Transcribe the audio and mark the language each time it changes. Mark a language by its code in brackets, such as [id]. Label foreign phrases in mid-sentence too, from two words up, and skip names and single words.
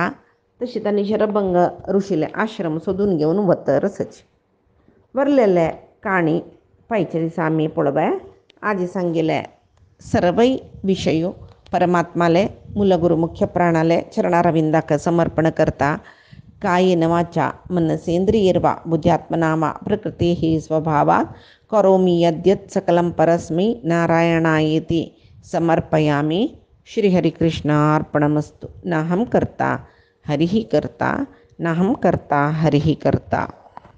[kok] तशी तांणी शरभंग ऋषीले आश्रम सोदून घेवन वतर आसाची. बरलेले काणी पांयच्या दिसा आमी पळोवया. आज सांगिले सर्वै विषयो परमात्माले मूलगुरु मुख्य प्राणाले चरणारविंदाक समर्पण करता. [sa] कायेन वाचा मनसेंद्रियर्वा बुद्ध्यात्मना वा प्रकृतेः स्वभावात् करोमि यद्यत् सकलं परस्मै नारायणायेति समर्पयामि. श्रीहरिकृष्णार्पणमस्तु. नाहं कर्ता हरिः कर्ता नाहं कर्ता हरिः कर्ता.